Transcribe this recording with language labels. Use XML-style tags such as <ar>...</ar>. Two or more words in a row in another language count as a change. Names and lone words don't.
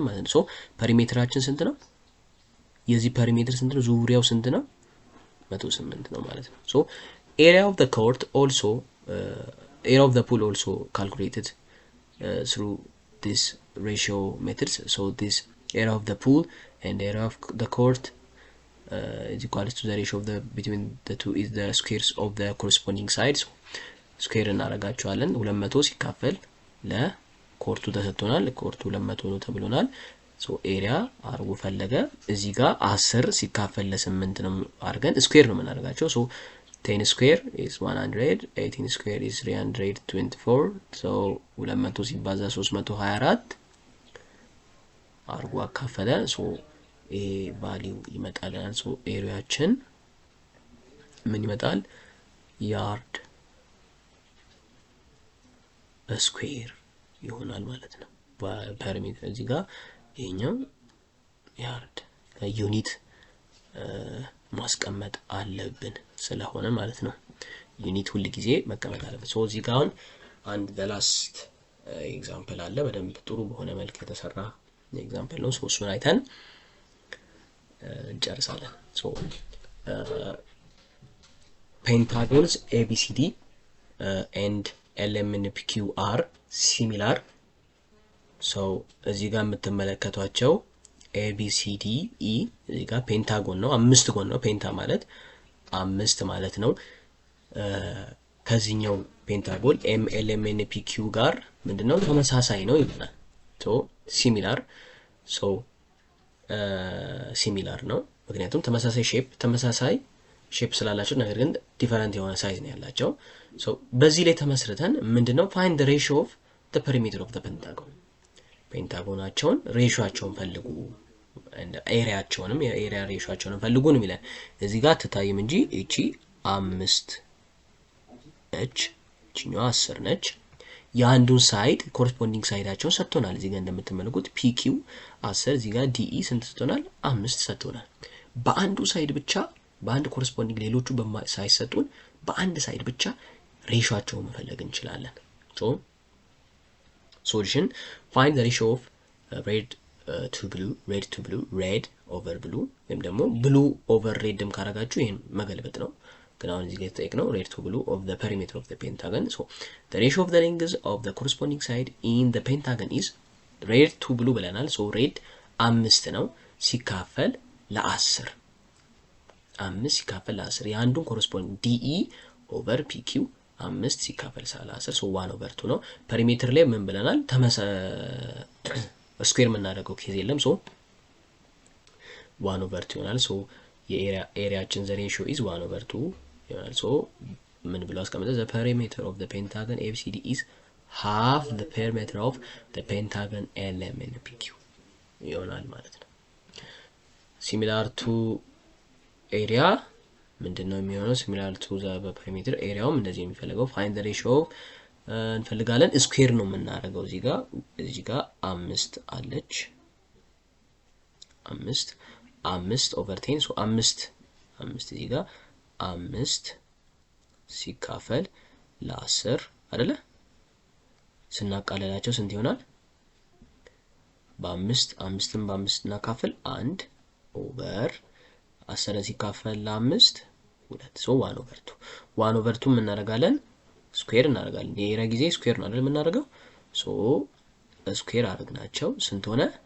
<am>ማለት ነው ሶ ፐሪሜትራችን ስንት ነው የዚህ ፐሪሜትር ስንት ነው ዙሪያው ስንት ነው 108 ነው ማለት ነው ሶ</am> <en>area of the court also area of the pool also calculated through this ratio methods so this area of the pool and area of the court is equal to the ratio of the between the two is the squares of the corresponding sides</en> <am>square እናረጋቸዋለን 200 ሲካፈል ለኮርቱ ተሰጥቶናል ኮርቱ 200 ነው ተብሎናል ሶ ኤሪያ አርጉ ፈለገ እዚህ ጋር 10 ሲካፈል ለ8 ነው አርገን ስኩዌር ነው የምናደርጋቸው ሶ</am> <en>10 square is 100 18 square is 324 so</en> <am>200 ሲባዛ 324 አርጉ አካፈለ ሶ ኤ ቫልዩ ይመጣልናል ሶ ኤሪያችን ምን ይመጣል</am> <en>yard square</en> <am>ይሆናል ማለት ነው በፐሪሜትር እዚህ ጋር ይሄኛው</am> <en>yard unit</en> <am>ማስቀመጥ አለብን ስለሆነ ማለት ነው ዩኒት ሁሉ ጊዜ መቀመጥ አለበት ሶ እዚህ ጋር አንድ</am> <en>the last</en> <am>ኤግዛምፕል አለ በደንብ ጥሩ በሆነ መልኩ የተሰራ ኤግዛምፕል ነው ሶ እሱን አይተን እንጨርሳለን ሶ</am> <en>pentagons ABCD and LMNPQ are similar so</en> <am>እዚህ ጋር የምትመለከቷቸው ABCD E እዚህ ጋር ፔንታጎን ነው አምስት ጎን ነው ፔንታ ማለት አምስት ማለት ነው ከዚህኛው ፔንታጎን MLMNPQ ጋር ምንድነው ተመሳሳይ ነው ይላል so similar ነው ምክንያቱም ተመሳሳይ ሼፕ ስላላቸው ነገር ግን ዲፈረንት የሆነ ሳይዝ ነው ያላቸው so በዚህ ላይ ተመስርተን ምንድነው</am> <en>find the ratio of the perimeter of the pentagon</en> <am>ፔንታጎናቸውን ሬሾአቸውን ፈልጉ and ኤሪያቸውንም የኤሪያ ሬሾአቸውን ፈልጉ ነው የሚለው እዚህ ጋር ተታይም እንጂ እቺ 5 ነች እቺኛው 10 ነች የአንዱን ሳይድ ኮረስፖንዲንግ ሳይዳቸውን ሰጥቶናል እዚህ ጋር እንደምትመለከቱት PQ 10 እዚህ ጋር DE ስንት ሰጥቶናል 5 ሰጥቶናል በአንዱ ሳይድ ብቻ በአንድ ኮረስፖንዲንግ ሌሎቹ ሳይሰጡን በአንድ ሳይድ ብቻ ሬሾአቸውን መፈለግ እንችላለን</am> <en>so solution find the ratio of red to blue red over blue</en> <am>ወይም ደግሞ</am> <en>blue over red</en> <am>ደም ካረጋችሁ ይሄን መገልበጥ ነው ግን አሁን እዚህ ጋር ተጠቅነው</am> <en>red to blue of the perimeter of the pentagon so the ratio of the lengths of the corresponding side in the pentagon is red to blue</en> <am>ብለናል</am> <en>so red</en> <am>5 ነው ሲካፈል ለ10 5 ሲካፈል ለ10 የአንዱን ኮረስፖንዲንግ</am> <en>DE over PQ</en> <am>5 ሲካፈል ለ10</am> <en>so 1 over 2</en> <am>ነው ፐሪሜትር ላይ ምን ብለናል ስኩዌር ምናደርገው ኬዝ የለም</am> <en>so 1 over 2</en> <am>ይሆናል so የኤሪያችን</am> <en>the ratio is 1 over 2</en> <am>ይሆናል so ምን ብለው አስቀምጠ</am> <en>the perimeter of the pentagon ABCD is half the perimeter of the pentagon LMNPQ</en> <am>ይሆናል ማለት ነው</am> <en>similar to area</en> <am>ምንድነው የሚሆነው</am> <en>similar to the perimeter</en> <am>areaው እንደዚህ የሚፈልገው</am> <en>find the ratio</en> <am>እንፈልጋለን ስኩዌር ነው የምናደርገው እዚህ ጋር 5 አለች</am> <en>5 over 10 so 5</en> <am>እዚህ ጋር 5 ሲካፈል ለ10 አይደለ ስናቃለላቸው ስንት ይሆናል በ5 በ5 እናካፍል</am> <en>1 over 10</en> <am>ሲካፈል ለ5 2 ሶ 1/2 1/2 ምን እናደርጋለን ስኩዌር እናደርጋለን የኤሪያ ጊዜ ስኩዌር ነው አይደል የምናደርገው ሶ ስኩዌር አድርገናቸው ስንት ሆነ</am>